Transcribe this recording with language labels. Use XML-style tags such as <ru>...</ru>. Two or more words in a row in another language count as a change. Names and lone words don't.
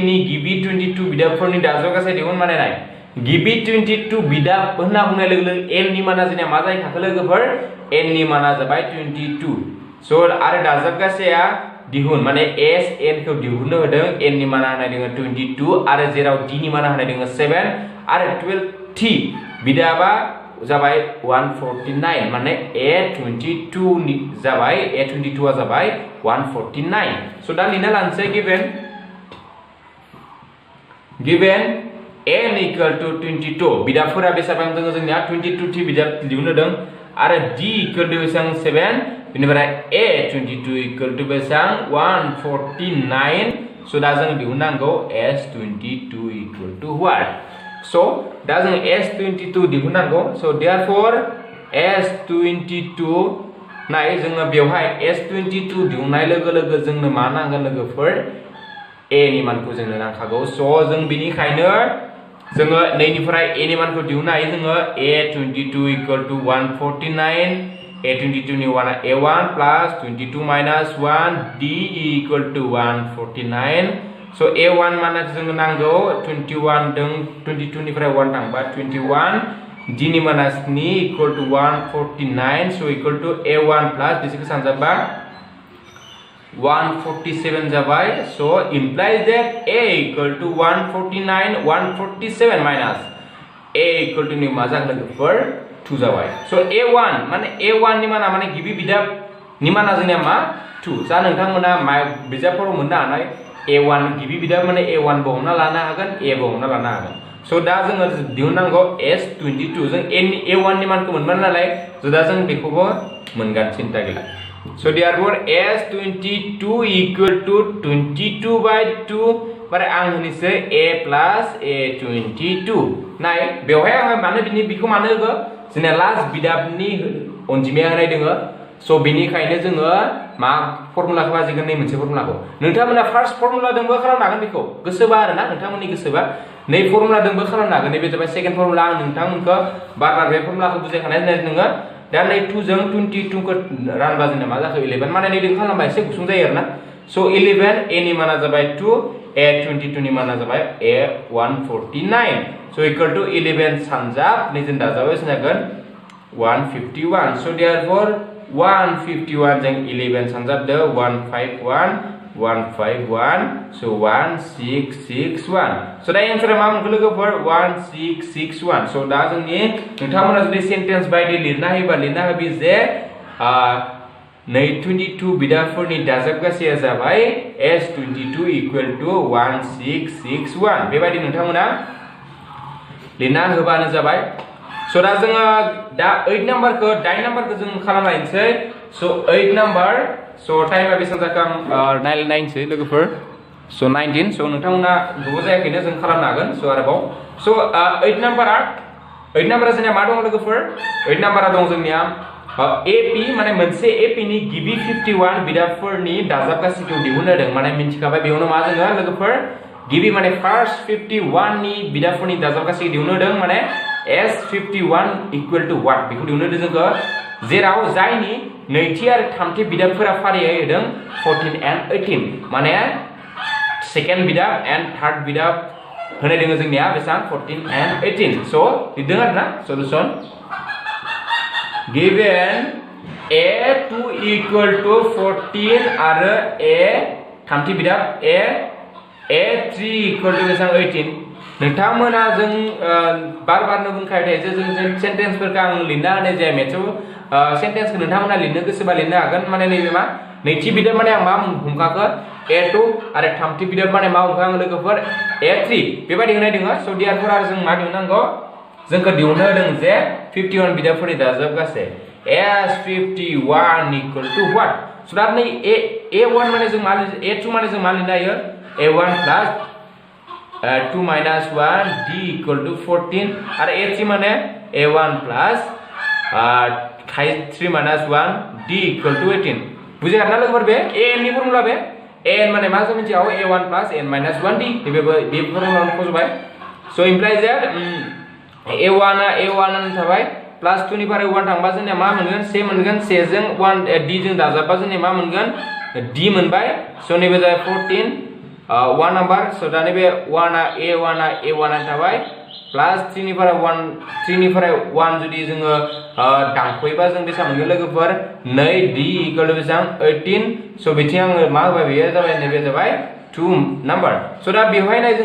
<brx>नि गिबि 22 बिदाबफोरनि दाजाबगासे दिहुन बानायनाय गिबि 22 बिदाब होनना बुंनाय लोगो लोगो n नि माना जोंनिया मा जायो थाखो लोगोफोर n नि माना जाबाय 22 सो आरो दाजाबगासेया दिहुन माने Sn खौ दिहुननो होदों n नि माना होनाय दङ 22 आरो जेराव d नि माना होनाय दङ 7 आरो 12 t बिदाबा जाबाय 149 माने A22 नि जाबाय A22 आ जाबाय 149 सो दा लिरना लानोसै</brx> <en>given n equal to</en> <brx>22 बिदाबफोरा बेसेबां दङ जोंनिया 22 थि बिदाब दिहुननो होदों आरो</brx> <en>d equal to</en> <brx>बेसेबां 7 बेनिफ्राय</brx> <en>A22 equal to</en> <brx>बेसेबां 149 सो दा जों दिहुननांगौ</brx> <en>S22 equal to what so</en> <brx>दा जों S22 दिहुननांगौ</brx> <en>so therefore</en> <brx>S22 नाय जोङो बेवहाय S22 दिहुननाय लोगो लोगो जोंनो मा नांगोन लोगोफोर a नि मानखौ जोंनो नांखागौ so जों बिनिखायनो जोङो 2 निफ्राय a नि मानखौ दिहुननो हायो जोङो</brx> <en>A22 equal to</en> <brx>149 A22 नि 1</brx> <en>A1 plus 22 minus 1 d equal to 149 so A1</en> <brx>माना जोंनो नांगौ 21 दं 22 निफ्राय 1 थांबा 21 d नि माना</brx> <en>7 equal to 149 so equal to A1 plus</en> <brx>बिसोरखौ सानजाबा 147 जाबाय</brx> <en>so implies that A equal to</en> <brx>149 147 minus A equal to नि मा जागोन लोगोफोर 2 जाबाय so A1 माने A1 नि माना माने गिबि बिदाब नि माना जोंनिया मा 2 जा नोंथांमोना बिजाबफोराव मोननो हानाय A1 गिबि बिदाब माने A1 बो हमना लानो हागोन A बो हमना लानो हागोन सो दा जोङो दिहुननांगौ S22 जों A1 नि मानखौ मोनबाय नालाय so दा जों बेखौबो मोनगोन सिन्ता गैला</brx> <en>so therefore S22 equal to</en> <brx>22 by 2 बारे आं होनिसै</brx> <en>A plus A22</en> <brx>नाय बेवहाय आं माने बिखौ मानो होगो जोंना लास्ट बिदाबनि अनजिमाया होनाय दोङो सो बेनिखायनो जोङो मा फर्मुलाखौ बाजिगोन नै मोनसे फर्मुलाखौ नोंथांमोना</brx> <en>first formula</en> <brx>दोंबो खालामनो हागोन बेखौ गोसोबा आरोना नोंथांमोननि गोसोबा नै फर्मुला दोंबो खालामनो हागोन नैबे जाबाय</brx> <en>second formula</en> <brx>आं नोंथांमोनखौ बार बे फर्मुलाखौ बुजायखानाय जानाय नोङो दा नै 2 जों 22 खौ रानबा जोंना मा जाखो 11 माने नै दों खालामबा एसे गुसुं जायो आरोना सो 11 a नि माना जाबाय 2 A22 नि माना जाबाय A149</brx> <en>so equal to</en> <brx>11 सानजाब नै जों दाजाबाय जागोन 151</brx> <en>so therefore</en> <brx>151 जों 11 सानजाब दो 151 151 so 1661 so दा एन्सारा मा मोनखो लोगोफोर 1661 so दा जोंनि नोंथांमोना जुदि सेन्टेन्स बायदि लिरना होबि जे 22 बिदाफोरनि दाजाबगासेया जाबाय</brx> <en>S22 equal to</en> <brx>1661 बेबायदि नोंथांमोना लिरना होबानो जाबाय so दा जोङो दा 8 नम्बरखौ 9 नम्बरखौ जों खालामनायसै so 8 नम्बर so टाइमा बेसेबां जाखो आं नायनोसै लोगोफोर so 19 so नोंथांमोना गोबाव जायाखैनो जों खालामनो हागोन so आरोबाव so 8 नम्बरा जोंनिया मा दं लोगोफोर 8 नम्बरा दं जोंनिया AP माने मोनसे AP नि गिबि 51 बिदाफोरनि दाजाबगासेखौ दिहुननो होदों माने मिन्थिखाबाय बेयावनो मा जोङो लोगोफोर गिबि माने फर्स्ट 51 नि बिदाफोरनि दाजाबगासेखौ दिहुननो होदों माने</brx> <en>S51 equal to</en> <brx>1 बेखौ दिहुननो होदों जोङो जेराव जायनि नैथि आरो थामथि बिदाफोरा फारियै होदों</brx> <en>14 and 18</en> <brx>माने सेकेन्ड बिदाब</brx> <en>and third</en> <brx>बिदाब होनाय दङ जोंनिया बेसां</brx> <en>14 and 18</en> <brx>so लिरदों आरोना सल्युशन</brx> <en>given A2 equal to</en> <brx>14 आरो A थामथि बिदाब</brx> <en>A3 equal to</en> <brx>बेसां 18 नोंथांमोना जों बार-बारनो बुंखाबाय थायो जे जों सेन्टेन्सफोरखौ आं लिरना होनाय जाया मेथ्सआव सेन्टेन्सखौ नोंथांमोना लिरनो गोसोबा लिरनो हागोन माने नैबे मा नैथि बिदाब माने आं मा हमखाखो A2 आरो थामथि बिदाब माने मा हमखां लोगोफोर A3 बेबायदि होनाय दङ स' देयारफोर आरो जों मा दिहुननांगौ जोंखौ दिहुननो होदों जे 51 बिदाफोरनि दाजाबगासे</brx> <en>S51 equal to what</en> <brx>स' दा नै A1 माने जों मा A2 माने जों मा लिरनो हायो</brx> <en>A1 plus 2 minus 1 D equal to 14</en> <brx>आरो A3 माने</brx> <en>A1 plus 3 minus 1 D equal to 18</en> <brx>बुझे ना लोगोफोर बे AN नि फर्मुला बे AN माने मा जों मिथियो</brx> <en>A1 plus N minus 1 D</en> <brx>बे फर्मुलाखौ खोजबाय</brx> <en>so implies that A1</en> <brx>थाबाय plus 2 निफ्राय 1 थांबा जोंनिया मा मोनगोन से मोनगोन से जों 1 D जों दाजाबबा जोंनिया मा मोनगोन D मोनबाय so नैबे जाबाय 14 1 नम्बर so दा नैबे 1 A1 थाबाय plus 3 निफ्राय 1 जुदि जोङो दांखोयोबा जों बेसेबां मोनगोन लोगोफोर</brx> <en>2D equal to</en> <brx>बेसेबां 18 so बिथिं आङो मा होबाय बेयो जाबाय नैबे जाबाय 2 नम्बर so दा बेवहाय नाय</brx>